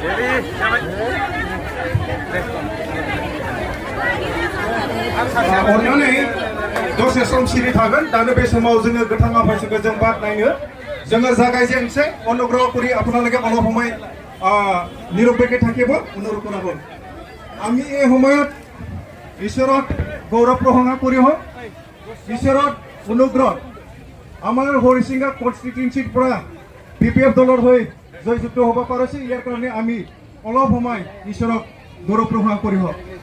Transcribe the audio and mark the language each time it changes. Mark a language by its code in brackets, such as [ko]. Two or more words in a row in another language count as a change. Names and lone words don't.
[brx] अन्नानै दसे सम सिरि थागोन दानो बे समाव जोङो गोथां आफादखौ जों बाख्नायो जोङो जागायजेनसै [as] অনুগ্ৰহ কৰি আপোনালোকে অলপ সময় নিৰপেক্ষে থাকিব অনুৰোধ কৰা হ'ল আমি এই সময়ত ঈশ্বৰত গৌৰৱ প্ৰশংসা কৰি হওক ঈশ্বৰত অনুগ্ৰহ আমাৰ হৰিচিঙা কনষ্টিটুৱেঞ্চিৰ পৰা বিপিএফ দলৰ হৈ জয়যুক্ত হ'ব পাৰিছে ইয়াৰ কাৰণে আমি অলপ সময় ঈশ্বৰক গৌৰৱ প্ৰশংসা কৰি হওক